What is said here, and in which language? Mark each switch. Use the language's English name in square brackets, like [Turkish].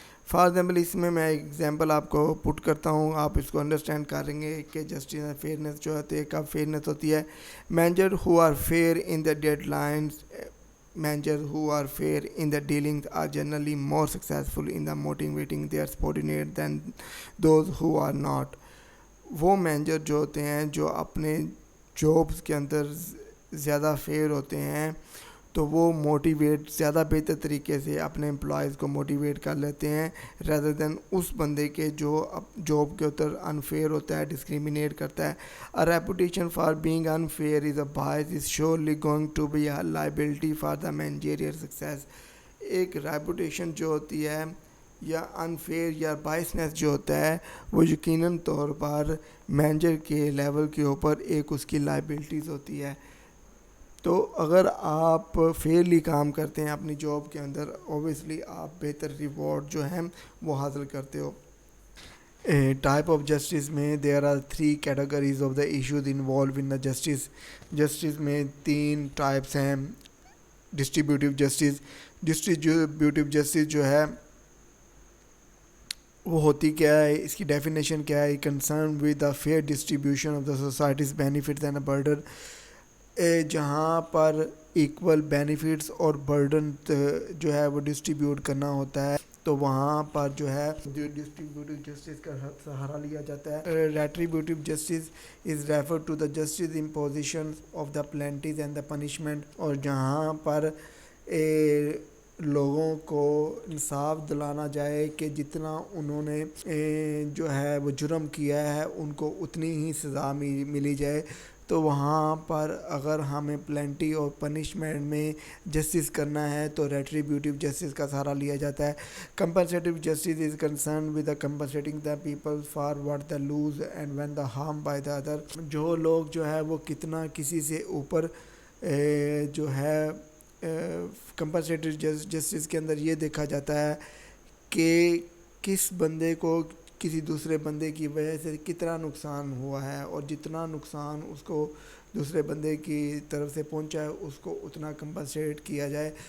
[Urdu] For example اس میں ایک example آپ کو پٹ کرتا ہوں, آپ اس کو انڈرسٹینڈ کریں گے کہ جسٹس اینڈ فیئرنیس جو ہوتی ہے کب فیئرنیس ہوتی ہے. [English] Manager who are fair in the deadlines Managers who are fair in the dealings are generally more successful in the motivating their subordinates than those who are not. [Urdu] وہ manager جو ہوتے ہیں جو اپنے jobs کے اندر زیادہ fair ہوتے ہیں, تو وہ موٹیویٹ زیادہ بہتر طریقے سے اپنے امپلائیز کو موٹیویٹ کر لیتے ہیں rather than اس بندے کے جو جاب کے اوپر انفیئر ہوتا ہے, ڈسکریمنیٹ کرتا ہے. [English] A reputation for being unfair is a bias is surely going to be a liability for the managerial success. [Urdu] ایک ریپوٹیشن جو ہوتی ہے یا انفیئر یا بائسنس جو ہوتا ہے وہ یقیناً طور پر مینیجر کے لیول کے اوپر ایک اس کی لائبلٹیز ہوتی ہے. تو اگر آپ فیئرلی کام کرتے ہیں اپنی جاب کے اندر, اوبیسلی آپ بہتر ریوارڈ جو ہیں وہ حاصل کرتے ہو. [English] Type of justice میں there are 3 categories of the issues involved in the justice. [Urdu] Justice میں 3 ٹائپس ہیں. Distributive justice. ڈسٹریبیوٹیو جسٹس جو ہے وہ ہوتی کیا ہے, اس کی ڈیفینیشن کیا ہے؟ [English] Concern with the fair distribution of the society's benefits and burden. [Urdu] جہاں پر ایکول بینیفٹس اور برڈن جو ہے وہ ڈسٹریبیوٹ کرنا ہوتا ہے, تو وہاں پر جو ہے ڈسٹریبیوٹیو جسٹس کا سہارا لیا جاتا ہے. [English] Retributive justice is refer to the justice imposition of the penalties and the punishment. [Urdu] اور جہاں پر لوگوں کو انصاف دلانا جائے کہ جتنا انہوں نے جو ہے وہ جرم کیا ہے ان کو اتنی ہی سزا ملی جائے, تو وہاں پر اگر ہمیں پلینٹی اور پنشمنٹ میں جسٹس کرنا ہے تو ریٹریبیوٹیو جسٹس کا سہارا لیا جاتا ہے. [English] Compensative justice is concern with the compensating the people for what the lose and when the harm by the other. [Urdu] جو لوگ جو ہے وہ کتنا کسی سے اوپر جو ہے کمپنسیٹیو جسٹس کے اندر یہ دیکھا جاتا ہے کہ کس بندے کو کسی دوسرے بندے کی وجہ سے کتنا نقصان ہوا ہے, اور جتنا نقصان اس کو دوسرے بندے کی طرف سے پہنچا ہے اس کو اتنا کمپنسیٹ کیا جائے.